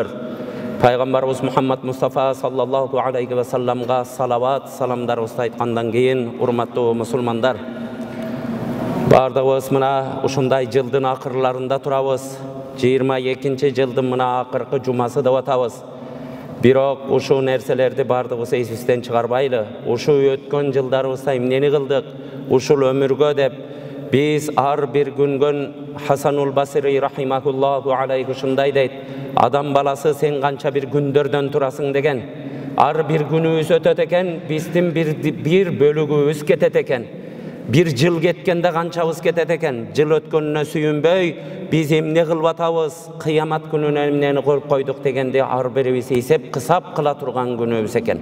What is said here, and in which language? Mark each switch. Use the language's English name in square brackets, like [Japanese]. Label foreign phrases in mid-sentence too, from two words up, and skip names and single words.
[Kyrgyz] Пайгамбарыбыз Мухаммад Мустафа [Arabic] صلى الله عليه وسلم [Kyrgyz] салават, саламдарыбызды айткандан кийин, урматтуу мусулмандар, бардığыбыз мына ушундай жылдын акырларында турабыз. 22 жылдын мына акыркы жумасы деп атабыз. Бирок ушул нерселерди бардığыбыз эсибизден чыгарбайлы. Ушул өткөн жылдарыбызда эмнени кылдык? Ушул өмүргө деп биз ар бир күнгөн Хасанул Басри [Arabic] رحمه الله عليه [Kyrgyz] ушундай дейт: адам баласы сен канча бир күндөрдөн турасың деген. Ар бир күнүбүз өтөт экен, биздин бир бөлүгүбүз кетет экен. Bir жыл кеткенде канчабыз кетет экен. Жыл өткөнүнө сүйүнбөй, биз эмне кылып атабыз, кыямат күнүнө эмнени коюп койдук дегенде ар бирибиз эсеп кысап кыла турган күнүбүз экен.